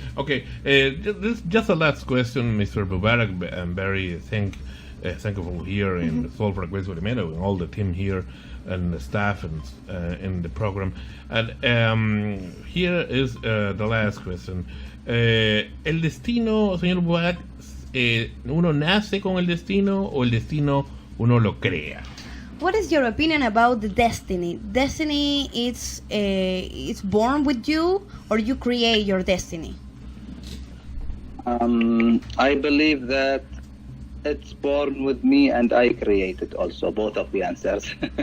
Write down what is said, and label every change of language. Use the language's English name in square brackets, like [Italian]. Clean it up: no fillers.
[English] Okay, just a last question, Mr. Mubarak. I'm very thankful here in Sol Frecuencia Primera, and all the team here and the staff and in the program. And here is the last question. [Spanish] El destino, señor Mubarak, ¿uno nace con el destino o el destino uno lo crea? [English] What is your opinion about the destiny? Destiny it's born with you, or you create your destiny? I believe that it's born with me and I create it also, both of the answers.